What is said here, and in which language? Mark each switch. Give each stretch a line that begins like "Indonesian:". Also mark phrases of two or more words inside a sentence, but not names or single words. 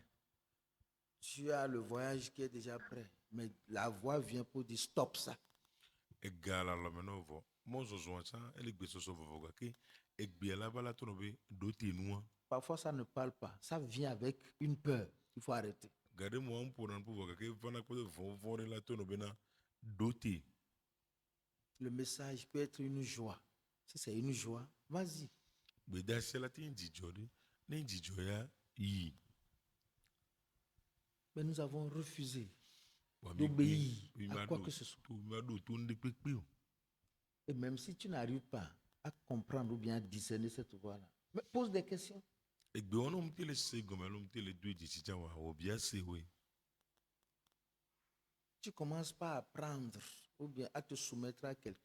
French: Tu as le voyage qui est déjà prêt. Mais la voix vient pour dire stop ça.
Ewe: Ega la lɔme na vɔ. Mɔzɔzɔa tsã ele gbesɔsɔ vɔvɔ gake egbea la va la tɔ nɔ be ɖo te nua.
French: Parfois ça ne parle pas. Ça vient avec une peur. Il faut arrêter.
Ewe: Gaɖe mɔa ŋuƒona nu vɔ gake vana kple vɔvɔ ɖe la tɔ nɔ bena ɖo te.
French: Le message peut être une joie. Si c'est une joie, vas-y.
Ewe: Gbedasia la te nye dzidzɔ ɖe. Ne dzidzɔ ya yi.
French: Mais nous avons refusé d'obéir à quoi que ce soit. Et même si tu n'arrives pas à comprendre ou bien à discerner cette voix-là, mais pose des questions. Tu commences pas à apprendre ou bien à te soumettre à quelqu'un.